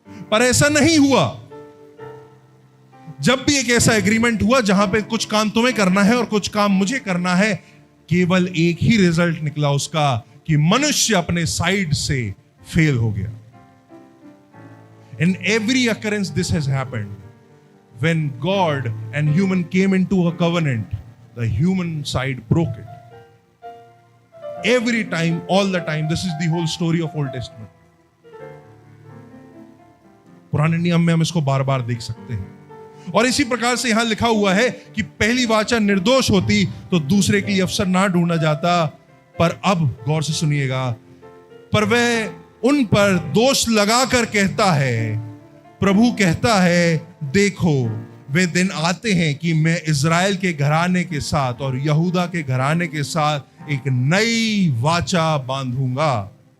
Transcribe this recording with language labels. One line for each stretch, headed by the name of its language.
Hindi: पर ऐसा नहीं हुआ। जब भी एक ऐसा एग्रीमेंट हुआ जहां पे कुछ काम तुम्हें करना है और कुछ काम मुझे करना है, केवल एक ही रिजल्ट निकला उसका कि मनुष्य अपने साइड से फेल हो गया।
English: In every occurrence this has happened. When God and human came into a covenant, the human side broke it. Every time, all the time. This is the whole story of Old Testament.
Hindi: पुराने नियम में हम इसको बार बार देख सकते हैं। और इसी प्रकार से यहां लिखा हुआ है कि पहली वाचा निर्दोष होती तो दूसरे के लिए अवसर ना ढूंढा जाता। पर अब गौर से सुनिएगा, पर वह उन पर दोष लगाकर कहता है, प्रभु कहता है, देखो वे दिन आते हैं कि मैं इज़राइल के घराने के साथ और यहूदा के घराने के साथ एक नई वाचा बांधूंगा।